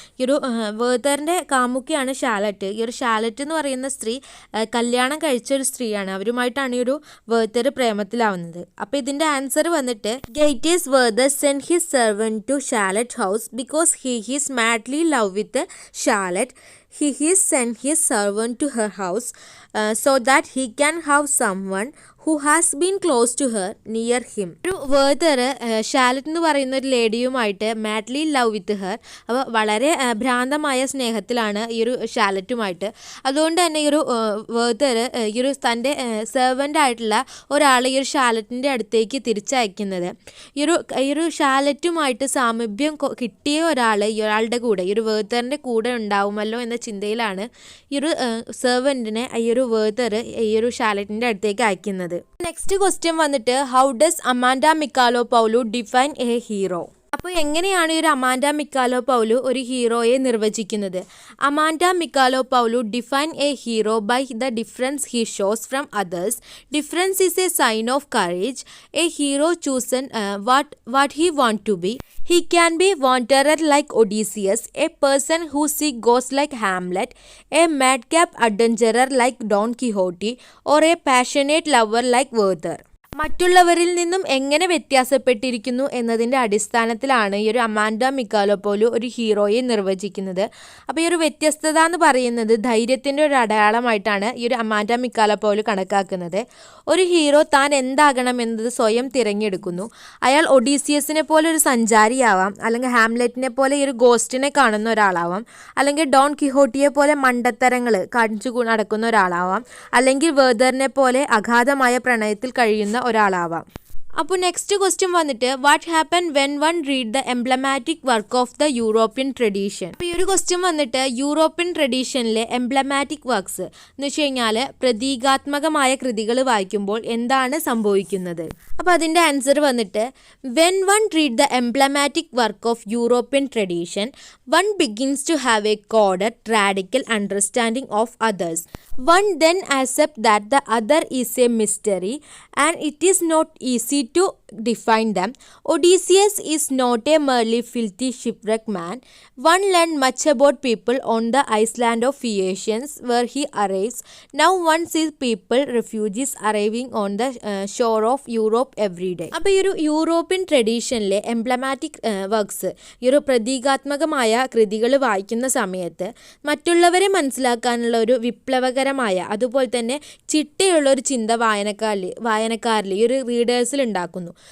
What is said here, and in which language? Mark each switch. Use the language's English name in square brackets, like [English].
[Malayalam] ഈ ഒരു വെർദറിൻ്റെ കാമുക്കിയാണ് ഷാലറ്റ്. ഈ ഒരു ഷാലറ്റ് എന്ന് പറയുന്ന സ്ത്രീ കല്യാണം കഴിച്ചൊരു സ്ത്രീയാണ്. അവരുമായിട്ടാണ് ഈ ഒരു വെർദർ പ്രേമത്തിലാവുന്നത്. അപ്പോൾ ഇതിൻ്റെ ആൻസർ വന്നിട്ട് [English] Goethe's Werther send his servant to Charlotte house because he is madly love with Charlotte. He has sent his servant to her house so that he can have someone who has been close to her near him. [Malayalam] ഒരു വേർദർ ഷാലറ്റ് എന്ന് പറയുന്ന ഒരു ലേഡിയുമായിട്ട് [English] Madly love with her. [Malayalam] അപ്പോൾ വളരെ ഭ്രാന്തമായ സ്നേഹത്തിലാണ് ഈ ഒരു ഷാലറ്റുമായിട്ട്. അതുകൊണ്ട് തന്നെ ഈ ഒരു വേർദർ ഈ ഒരു തൻ്റെ സെർവൻ്റ് ആയിട്ടുള്ള ഒരാളെ ഈ ഒരു ഷാലറ്റിൻ്റെ അടുത്തേക്ക് തിരിച്ചയക്കുന്നത് ഈ ഒരു ഷാലറ്റുമായിട്ട് സാമീപ്യം കിട്ടിയ ഒരാൾ ഇയാളുടെ കൂടെ ഈ ഒരു വേർദറിൻ്റെ കൂടെ ഉണ്ടാവുമല്ലോ എന്ന ചിന്തയിലാണ് ഈ ഒരു സെർവൻറ്റിനെ ഈ ഒരു വേർദർ ഈ ഒരു ഷാലറ്റിൻ്റെ അടുത്തേക്ക് അയക്കുന്നത്. [English] Next question വന്നിട്ട് how does Amanda Michalopoulou define a hero. [Malayalam] അപ്പോൾ എങ്ങനെയാണ് ഈ ഒരു അമാൻഡ മിക്കാലോ പൗലു ഒരു ഹീറോയെ നിർവചിക്കുന്നത്? [English] Amanda Micalo Paulo define a hero by the difference he shows from others. Difference is a sign of courage. A hero chosen what he want to be. He can be wanderer like Odysseus, a person who seeks ghosts like Hamlet, a madcap adventurer like Don Quixote, or a passionate lover like Werther. [Malayalam] മറ്റുള്ളവരിൽ നിന്നും എങ്ങനെ വ്യത്യാസപ്പെട്ടിരിക്കുന്നു എന്നതിൻ്റെ അടിസ്ഥാനത്തിലാണ് ഈ ഒരു Amanda മിക്കാലോപോലു ഒരു ഹീറോയെ നിർവചിക്കുന്നത്. അപ്പോൾ ഈ ഒരു വ്യത്യസ്തത എന്ന് പറയുന്നത് ധൈര്യത്തിൻ്റെ ഒരു അടയാളമായിട്ടാണ് ഈ ഒരു അമാൻഡ മിക്കാലോപോലു കണക്കാക്കുന്നത്. ഒരു ഹീറോ താൻ എന്താകണം എന്നത് സ്വയം തിരഞ്ഞെടുക്കുന്നു. അയാൾ ഒഡീസിയസിനെ പോലെ ഒരു സഞ്ചാരിയാവാം, അല്ലെങ്കിൽ ഹാംലെറ്റിനെ പോലെ ഈ ഒരു ഗോസ്റ്റിനെ കാണുന്ന ഒരാളാവാം, അല്ലെങ്കിൽ ഡോൺ കിഹോട്ടിയെ പോലെ മണ്ടത്തരങ്ങൾ കാണിച്ചു നടക്കുന്ന ഒരാളാവാം, അല്ലെങ്കിൽ വേർദറിനെ പോലെ അഗാധമായ പ്രണയത്തിൽ കഴിയുന്ന ഒരാളാവാം. [English] അപ്പോൾ next question വന്നിട്ട് what happen when one read the emblematic work of the European tradition. [Malayalam] അപ്പോൾ ഈ ഒരു ക്വസ്റ്റ്യൻ വന്നിട്ട് യൂറോപ്യൻ ട്രഡീഷനിലെ എംബ്ലമാറ്റിക് വർക്ക്സ് എന്ന് വെച്ച് കഴിഞ്ഞാൽ പ്രതീകാത്മകമായ കൃതികൾ വായിക്കുമ്പോൾ എന്താണ് സംഭവിക്കുന്നത്? അപ്പോൾ അതിൻ്റെ ആൻസർ വന്നിട്ട് [English] When one read the emblematic work of European tradition one begins to have a coded radical understanding of others. One then accepts that the other is a mystery and it is not easy to define them. Odysseus is not a merely filthy shipwreck man. One learned much about people on the island of Phaeacians where he arrives. Now one sees people, refugees arriving on the shore of Europe every day. [Malayalam] അപ്പോൾ ഈ ഒരു European ട്രഡീഷനിലെ എംബ്ലമാറ്റിക് works ഈ ഒരു പ്രതീകാത്മകമായ കൃതികൾ വായിക്കുന്ന സമയത്ത് മറ്റുള്ളവരെ മനസ്സിലാക്കാനുള്ള ഒരു വിപ്ലവകരമായ അതുപോലെ തന്നെ ചിട്ടയുള്ള ഒരു ചിന്ത വായനക്കാരിൽ ഈ ഒരു റീഡേഴ്സിൽ ഉണ്ടാക്കുന്നു.